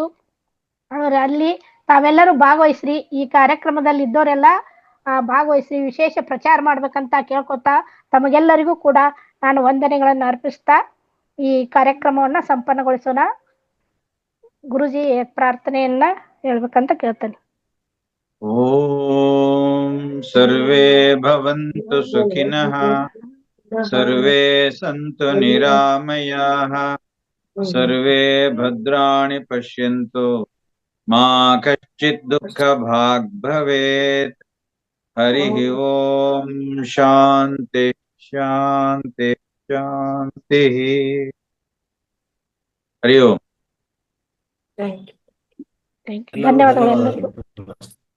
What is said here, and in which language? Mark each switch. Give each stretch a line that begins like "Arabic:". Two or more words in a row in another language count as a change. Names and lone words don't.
Kannada: ಅಲ್ಲಿ ತಾವೆಲ್ಲರೂ ಭಾಗವಹಿಸ್ರಿ, ಈ ಕಾರ್ಯಕ್ರಮದಲ್ಲಿ ಇದ್ದವರೆಲ್ಲ ಭಾಗವಹಿಸಿ ವಿಶೇಷ ಪ್ರಚಾರ ಮಾಡ್ಬೇಕಂತ ಕೇಳ್ಕೊತಾ ತಮಗೆಲ್ಲರಿಗೂ ಕೂಡ ನಾನು ವಂದನೆಗಳನ್ನ ಅರ್ಪಿಸ್ತಾ ಈ ಕಾರ್ಯಕ್ರಮವನ್ನ ಸಂಪನ್ನಗೊಳಿಸೋಣ. ಗುರುಜಿ ಪ್ರಾರ್ಥನೆಯನ್ನ ಹೇಳ್ಬೇಕಂತ ಕೇಳ್ತೇನೆ.
Sanskrit: ॐ सर्वे भवन्तु सुखिनः, सर्वे सन्तु निरामयाः, सर्वे भद्राणि पश्यन्तु, मा कश्चित् दुःख भाग् भवेत्. हरि ॐ शान्ति शान्ति शान्ति. हरि ॐ.
English: Thank you.
Kannada: ಧನ್ಯವಾದಗಳು ಎಲ್ಲರಿಗೂ.